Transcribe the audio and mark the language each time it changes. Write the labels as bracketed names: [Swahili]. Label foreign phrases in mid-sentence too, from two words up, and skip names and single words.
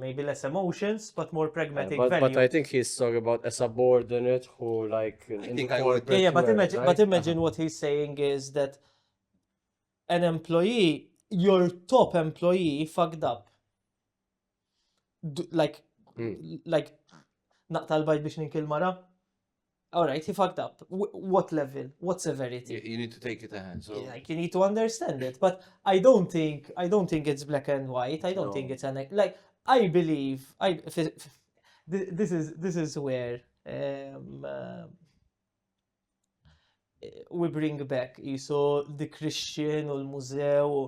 [English] Maybe less emotions, but more pragmatic But value. I think he's talking about a subordinate who, like, in think the I would- corporate Yeah, but world, imagine, right? but imagine what he's saying is that an employee, your top employee, fucked up. Like, [Maltese] naqta l-bajt biex ninkil mara. [English] Alright, he fucked up. What level? What severity? You need to take it a hand. So Like you need to understand it, but I don't think it's black and white. I don't think it's like I believe this is where we bring back so the Christian or Museo.